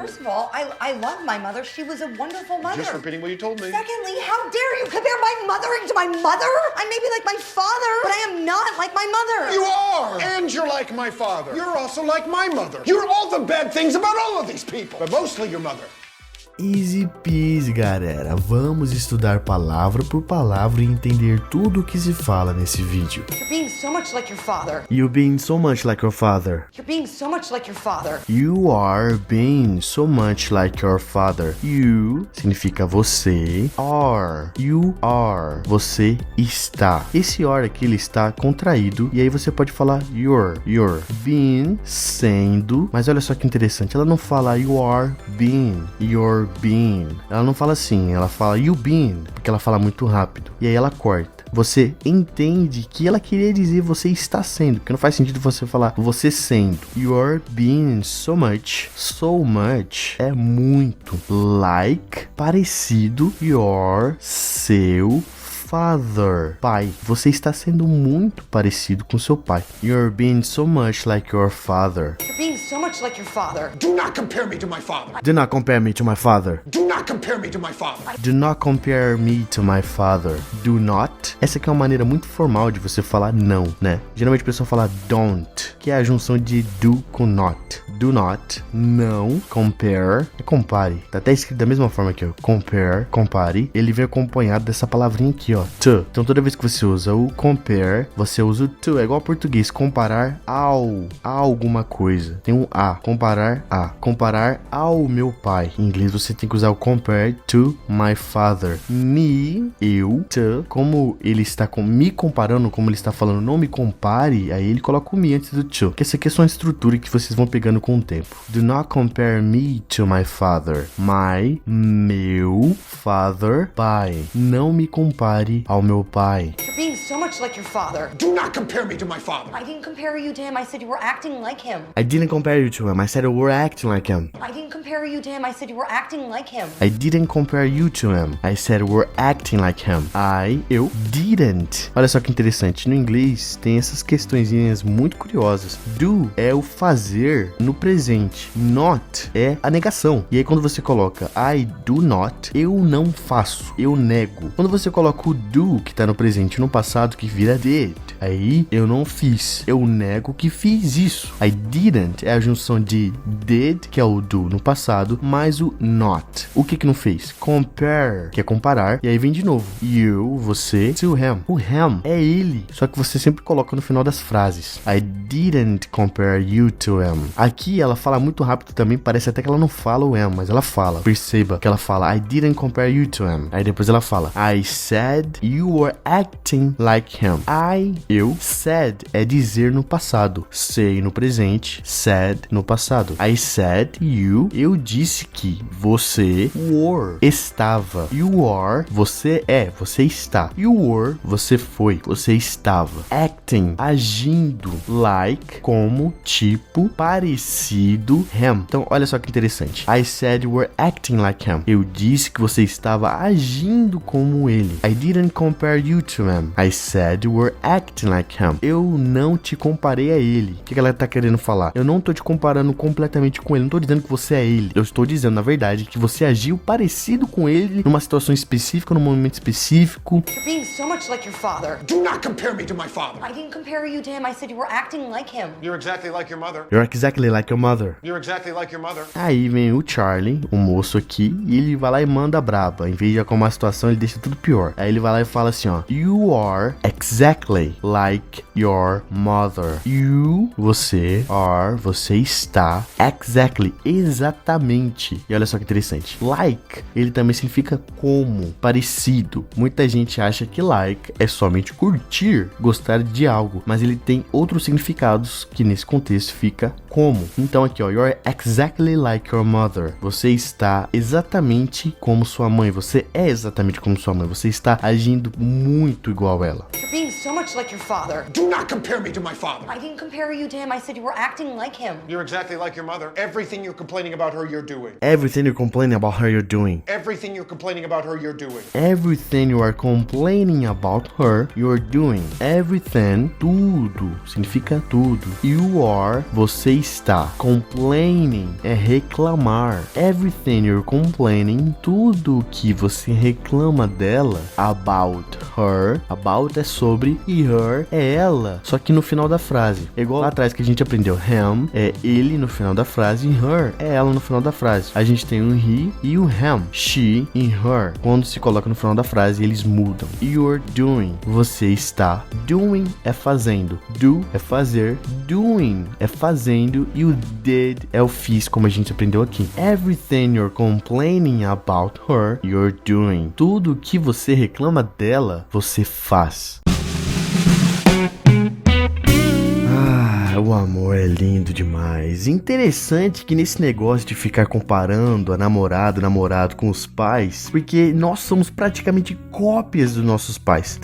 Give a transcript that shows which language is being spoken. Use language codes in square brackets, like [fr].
[en] First of all, I love my mother. She was a wonderful mother. Just repeating what you told me. Secondly, how dare you compare my mothering to my mother? I may be like my father, but I am not like my mother. You are! And you're like my father. You're also like my mother. You're all the bad things about all of these people, but mostly your mother. Easy peasy, [pt] galera. Vamos estudar palavra por palavra e entender tudo o que se fala nesse vídeo. [en] You're being so much like your father. You being so much like your father. You're being so much like your father. You are being so much like your father. You [pt] significa você. [en] Are. You are. [pt] Você está. Esse are aqui ele está contraído e aí você pode falar you're. Being, sendo. Mas olha só que interessante. Ela não fala [en] you are being. You're being. [pt] Ela não fala assim. Ela fala [en] you being. [pt] Porque ela fala muito rápido. E aí ela corta. Você entende que ela queria dizer você está sendo, porque não faz sentido você falar você sendo. [en] You're being so much. So much [pt] é muito. Like, parecido. Your, seu father, pai. Você está sendo muito parecido com seu pai. [en] You're being so much like your father. You're being so much like your father. Do not compare me to my father. Do not compare me to my father. Do not compare me to my father. Do not compare me to my father. Do not. [pt] Essa aqui é uma maneira muito formal de você falar não, né? Geralmente a pessoa fala don't, que é a junção de do com not. [en] Do not, não, compare, é compare. [pt] Tá até escrito da mesma forma aqui, ó. Compare, compare. Ele vem acompanhado dessa palavrinha aqui, ó. To. Então toda vez que você usa o compare, você usa o to. É igual ao português, comparar ao, a alguma coisa. Tem um a, comparar a. Comparar ao meu pai. Em inglês você tem que usar o [en] compare to my father. [pt] Me, eu, to. Como ele está me comparando, como ele está falando, não me compare, aí ele coloca o me antes do to. Que essa aqui é só uma estrutura que vocês vão pegando com o tempo. [en] Do not compare me to my father. [pt] Meu father, pai. Não me compare ao meu pai. [en] You're being so much like your father. Do not compare me to my father. I didn't compare you to him. I said you were acting like him. I didn't compare you to him. I said you were acting like him. I didn't compare you to him. I said you were acting like him. I didn't compare you to him. I said we're acting like him. [pt] Eu didn't. Olha só que interessante. No inglês tem essas questõezinhas muito curiosas. Do é o fazer no presente. Not é a negação. E aí quando você coloca I do not, eu não faço. Eu nego. Quando você coloca o do, que tá no presente, no passado, que vira did. Aí eu não fiz. Eu nego que fiz isso. [en] I didn't [pt] é a junção de did, que é o do no passado, mais o not. O que não fez? Compare, que é comparar. E aí vem de novo. You, você, to him. O him é ele. Só que você sempre coloca no final das frases. [en] I didn't compare you to him. [pt] Aqui ela fala muito rápido também. Parece até que ela não fala o him, mas ela fala. Perceba que ela fala [en] I didn't compare you to him. [pt] Aí depois ela fala [en] I said you were acting like him. [pt] Eu, said é dizer no passado. Say no presente, said no passado. [en] I said you, [pt] eu disse que você were, estava. [en] You are, [pt] você é, você está. [en] You were, [pt] você foi, você estava. Acting, agindo. Like, como, tipo, parecido. Him. Então, olha só que interessante. [en] I said you were acting like him. [pt] Eu disse que você estava agindo como ele. [en] I didn't compare you to him. I said you were acting like him. [pt] Eu não te comparei a ele. O que ela tá querendo falar? Eu não tô te comparando completamente com ele. Não tô dizendo que você é ele. Eu estou dizendo, na verdade, que você agiu parecido com ele numa situação específica, num momento específico. [en] You're being so much like your father. Do not compare me to my father. I didn't compare you to him. I said you were acting like him. You're exactly like your mother. You're exactly like your mother. You're exactly like your mother. [pt] Aí vem o Charlie, o moço aqui, e ele vai lá e manda braba. Em vez de acalmar a situação, ele deixa tudo pior. Aí ele vai lá e fala assim, ó. [en] You are exactly like your mother. [pt] You, você, are, você está, exactly, exatamente. E olha só que interessante. Like, ele também significa como, parecido. Muita gente acha que like é somente curtir, gostar de algo. Mas ele tem outros significados que nesse contexto fica como. Então aqui, ó. [en] You're exactly like your mother. [pt] Você está exatamente como sua mãe. Você é exatamente como sua mãe. Você está agindo muito igual a ela. [en] You're being so much like your father. Do not compare me to my father. I didn't compare you to him. I said you were acting like him. You're exactly like your mother. Everything you're complaining about her, you're doing. Everything you're complaining about her, you're doing. Everything you're complaining about her, you're doing. Everything you are complaining about her, you're doing. [pt] Everything, tudo, significa tudo. You are, você está. Complaining é reclamar. [en] Everything you're complaining, [pt] tudo que você reclama dela. [en] About her, [pt] about é sobre e her é ela. Só que no final da frase. É igual lá atrás que a gente aprendeu. Him é ele no final da frase e her é ela no final da frase. A gente tem o he e o him. She e her. Quando se coloca no final da frase, eles mudam. [en] You're doing. [pt] Você está. Doing é fazendo. Do é fazer. Doing é fazendo. E o did é o fiz, como a gente aprendeu aqui. [en] Everything you're complaining about her, you're doing. [pt] Tudo que você reclama dela, você faz. O amor é lindo demais. Interessante que nesse negócio de ficar comparando a namorado com os pais, porque nós somos praticamente cópias dos nossos pais.